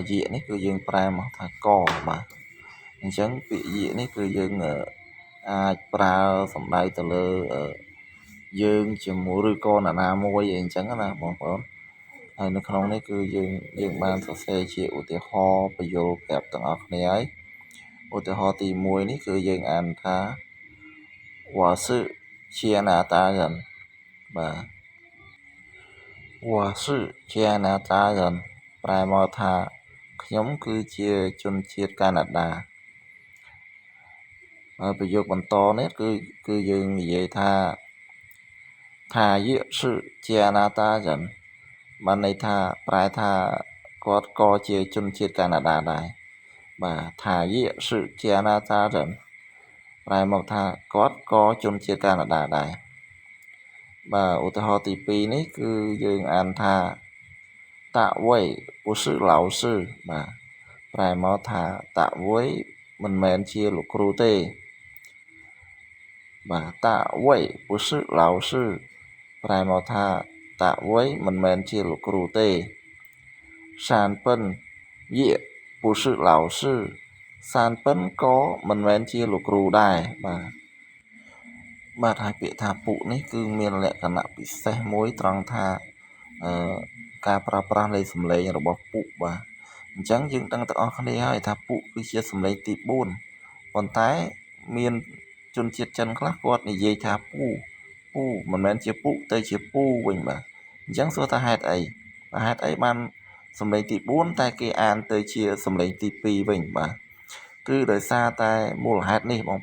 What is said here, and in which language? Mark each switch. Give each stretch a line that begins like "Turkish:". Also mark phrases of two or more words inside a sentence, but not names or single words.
Khmer: យៈនេះគឺយើងប្រែមកថាកបាទអញ្ចឹងពាក្យយៈនេះគឺយើងអាចប្រើសំដៅទៅលើយើង ជាមួយឬក៏នរណាមួយអីអញ្ចឹងណាបងប្អូនហើយនៅក្នុងនេះគឺយើងបានសរសេរជាឧទាហរណ៍ប្រយោគប្រាប់ទាំងអស់គ្នាហើយឧទាហរណ៍ទី1នេះគឺយើងអានថា
Chinese: 我是加拿大人
Khmer: បាទ
Chinese: 我是加拿大人
Khmer: ប្រែមកថាខ្ញុំគឺជាជនជាតិកាណាដា ហើយប្រយោគបន្តនេះគឺយើងនិយាយថា
Chinese: 他也是加拿大人
Khmer: បានន័យថា ប្រែថាគាត់ក៏ជាជនជាតិកាណាដាដែរបាទ
Chinese: 他也是加拿大人
Khmer: ប្រែមកថាគាត់ក៏ជនជាតិកាណាដាដែរបាទឧទាហរណ៍ទី2នេះគឺយើងអានថា
Chinese: 大卫不是老师
Khmer: បាទប្រែមកថាតាវៃមិនមែនជាលោកគ្រូទេ បាទតាវៃ
Chinese: 不是老师
Khmer: ប្រែមកថាតាវៃមិនមែនជាលោកគ្រូទេសានពិនយេ
Chinese: 不是老师
Khmer: សានពិនក៏មិនមែនជាលោកគ្រូដែរ បាទហើយពាក្យថាពុនេះគឺមានលក្ខណៈពិសេសមួយត្រង់ថាការប្រើប្រាស់នៃសំឡេងរបស់ពុបាទអញ្ចឹងយើងដឹងទាំងអស់គ្នាហើយថាពុគឺជាសំឡេងទី4ប៉ុន្តែមានជនជាតិចិនខ្លះគាត់និយាយថាពូមិនមែនជាពុទៅជាពូវិញបាទអញ្ចឹងសួរថាហេតុអីបានសំឡេងទី4តែគេអានទៅជាសំឡេងទី2វិញបាទគឺដោយសារតែមូលហេតុនេះបង